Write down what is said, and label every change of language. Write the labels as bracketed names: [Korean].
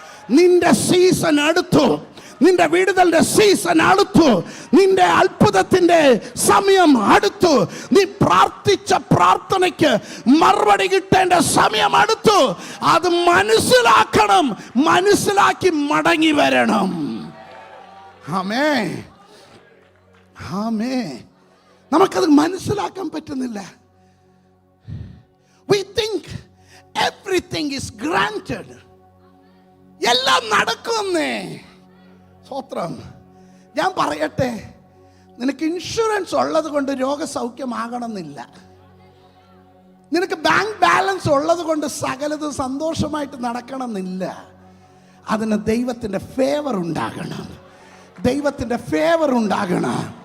[Malayalam] നിന്റെ സീസൺ അടുത്തു, നിന്റെ വിടുതലിന്റെ സീസൺ അടുത്തു, നിന്റെ അത്ഭുതത്തിന്റെ സമയം അടുത്തു, നീ പ്രാർത്ഥിച്ച പ്രാർത്ഥനയ്ക്ക് മറുപടി കിട്ടേണ്ട സമയം അടുത്തു. അത് മനസ്സിലാക്കണം, മനസ്സിലാക്കി മടങ്ങി വരണം. ആമേ, ആമേ. നമുക്കത് മനസ്സിലാക്കാൻ പറ്റുന്നില്ല. [English] We think everything is granted. [Malayalam] എല്ലാം നടക്കുന്നേ. സ്വോത്രം. ഞാൻ പറയട്ടെ, നിനക്ക് ഇൻഷുറൻസ് ഉള്ളത് കൊണ്ട് രോഗസൗഖ്യമാകണമെന്നില്ല. നിനക്ക് ബാങ്ക് ബാലൻസ് ഉള്ളത് കൊണ്ട് സകലതും സന്തോഷമായിട്ട് നടക്കണമെന്നില്ല. അതിന് ദൈവത്തിൻ്റെ ഫേവർ ഉണ്ടാകണം, ദൈവത്തിൻ്റെ ഫേവർ ഉണ്ടാകണം.